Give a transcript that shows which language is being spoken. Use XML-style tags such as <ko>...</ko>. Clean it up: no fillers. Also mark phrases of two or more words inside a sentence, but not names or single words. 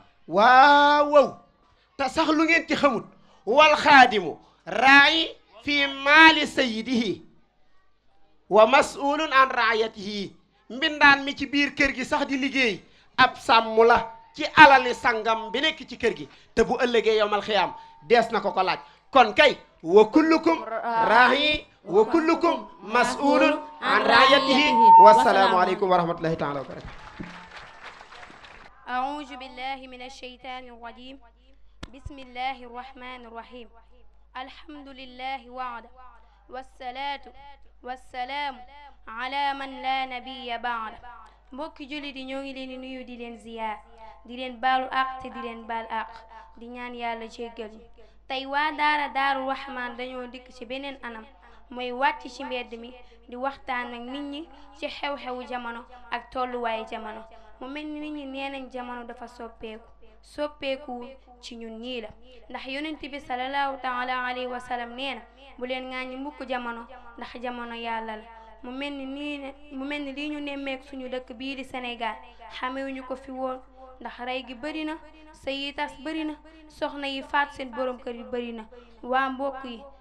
<wo>waaw te sax lu ngeen ci xamut</wo> <ar>والخادم راع في مال سيده ومسؤول عن رعيته</ar> <wo>mbindaan mi ci biir kër gi sax di liggéey ab sàmm la ci alali sangam bi nekk ci kër gi te bu ëllëgee</wo> <ar>يوم القيامة</ar> <wo>dees na ko laaj kon kay</wo> <ar>وكلكم راع وكلكم مسؤول عن رعيته والسلام عليكم ورحمة الله تعالى وبركاته أعوذ بالله من الشيطان الرجيم بسم الله الرحمن الرحيم الحمد لله وعده والصلاة والسلام على من لا نبي بعده</ar> <wo>mbokki julli di ñoo ngi leen di nuyu di leen ziyaar di leen baalu àq te di leen baal àq di ñaan yàlla jéggal ñu tey waa daara Daaru Rahmaan dañoo dikk ci beneen anam mooy wàcc ci mbedd mi di waxtaan ak nit ñi ci xew-xewu jamono ak tolluwaayu jamono mu mel ni nit ñi nee nañ jamono dafa soppeekuwul ci ñun ñii la ndax yonent bi</wo> <ar>صلى الله تعالى عليه وسلم</ar> <wo>nee na bu leen ŋaañi mukk jamono ndax jamono yàlla la mu mel ni lii ñu nemmeek suñu dëkk bii di Sénégal xamewuñu ko fi woon ndax rey gi bëri na sëy yi tas bëri na soxna yi faat seen borom kër yi bëri na waa mbokk yi</wo>